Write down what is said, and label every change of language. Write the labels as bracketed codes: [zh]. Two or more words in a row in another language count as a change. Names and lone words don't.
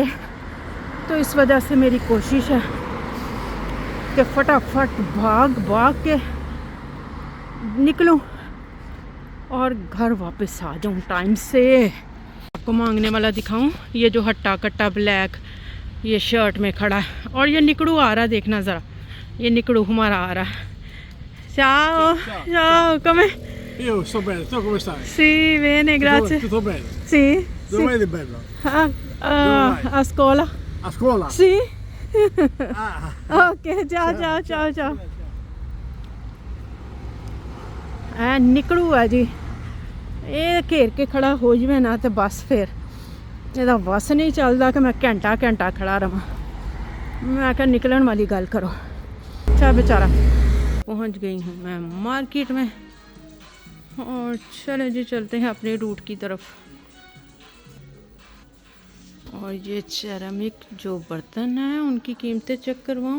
[hi] तो इस वजह से मेरी कोशिश है कि फटाफट भाग भाग के निकलूं और घर वापस आ जाऊं टाइम से। आपको मांगने वाला दिखाऊं, ये जो हट्टा कट्टा ब्लैक ये शर्ट में खड़ा है, और ये निकड़ू आ रहा है, देखना ज़रा, ये निकड़ू हमारा आ रहा है। [it] Ciao, Ciao, ciao, come? io sto bene, tu come stai? Sì, bene, grazie. Tutto bene? Sì, Dove sì. vai di bello? Ah, vai? a scuola. A scuola? Sì. Ah, Ok, ciao, ciao, ciao, ciao. [pa] ਨਿਕੜੂ ਹੈ ਜੀ, ਇਹ ਘੇਰ ਕੇ ਖੜਾ ਹੋ ਜਵੇ ਨਾ ਤੇ ਬਸ ਫਿਰ ਇਹਦਾ ਵਸ ਨਹੀਂ ਚੱਲਦਾ ਕਿ ਮੈਂ ਘੰਟਾ ਘੰਟਾ ਖੜਾ ਰਵਾਂ। [hi] मैं क्या निकलने वाली गल करो। अच्छा बेचारा। पहुंच गई हूँ मैं मार्केट में और चले जी चलते हैं अपने रूट की तरफ। और ये सेरामिक जो बर्तन हैं उनकी कीमतें चेक करवाऊँ।